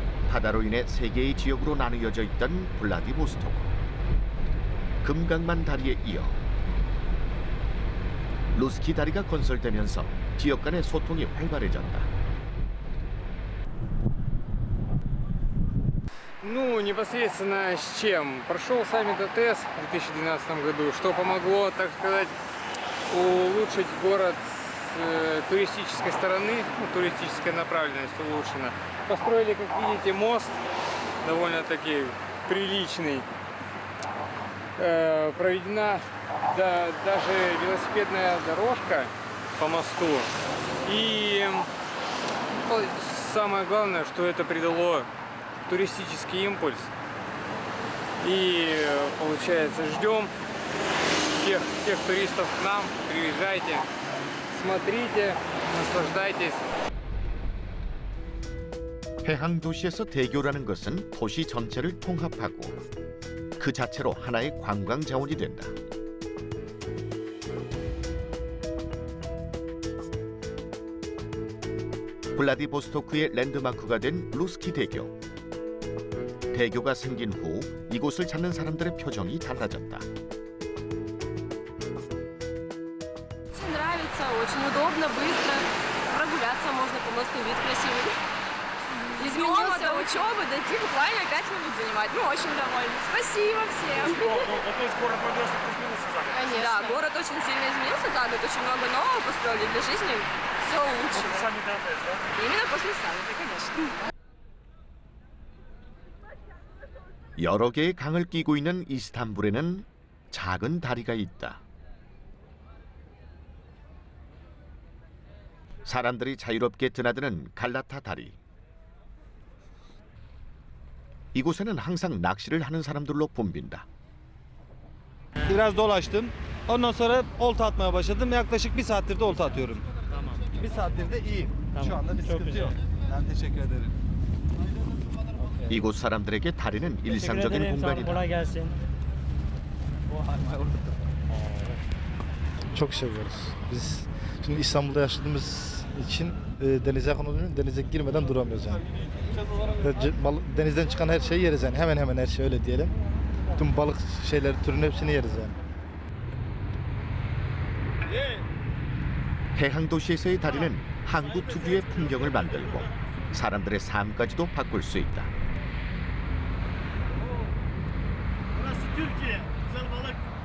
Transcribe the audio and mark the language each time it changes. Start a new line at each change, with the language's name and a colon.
Korean: 바다로 인해 세 개의 지역으로 나누어져 있던 블라디보스토크. 금강만 다리에 이어 루스키 다리가 건설되면서 지역 간의 소통이 활발해졌다.
Russian: Ну, непосредственно с чем? Прошел саммит АТС в 2012 году, что помогло, так сказать, улучшить город туристической стороны, ну, туристическая направленность улучшена. Построили, как видите, мост довольно-таки приличный. Проведена даже велосипедная дорожка по мосту. И самое главное, что это придало туристический импульс. И получается, ждем всех туристов к нам, приезжайте, смотрите, наслаждайтесь.
Korean: 해항 도시에서 대교라는 것은 도시 전체를 통합하고 그 자체로 하나의 관광 자원이 된다. 블라디보스토크의 랜드마크가 된 루스키 대교. 대교가 생긴 후 이곳을 찾는 사람들의 표정이 달라졌다.
Russian: Очень нравится, очень удобно, быстро. Прогуляться можно по мосту, вид красивый. Изменился до учебы, дойти буквально 5 минут занимать. Ну, очень довольны. Спасибо всем. То есть город Владивосток изменился за год? Конечно. Да, город очень сильно изменился за год, очень много нового построили для жизни. Все лучше. После саммита АТС, да? Именно после саммита, конечно.
Korean: 여러 개의 강을 끼고 있는 이스탄불에는 작은 다리가 있다. 사람들이 자유롭게 드나드는 갈라타 다리. 이곳에는 항상 낚시를 하는 사람들로 붐빈다.
Turkish: Biraz dolaştım. Ondan sonra olta atmaya başladım. Yaklaşık 1 saattir de olta atıyorum. Tamam. 1 saattir de iyiyim. Tamam. Şu anda bir Çok sıkıntı güzel. yok. Ben teşekkür ederim.
Korean: 이곳 사람들에게 다리는 일상적인 공간이다.
Turkish: Kolay gelsin. Çok seviyoruz. Biz şimdi İstanbul'da yaşadığımız için denize yakın olduğumuz için denize girmeden duramıyoruz yani. Denizden çıkan her şeyi yeriz yani. Hemen hemen her şey öyle diyelim. Tüm balık şeyleri türünün hepsini yeriz yani.
Korean: 해항 도시에서의 다리는 항구 특유의 풍경을 만들고 사람들의 삶까지도 바꿀 수 있다.
Turkish: Burası Türkiye. Güzel balık.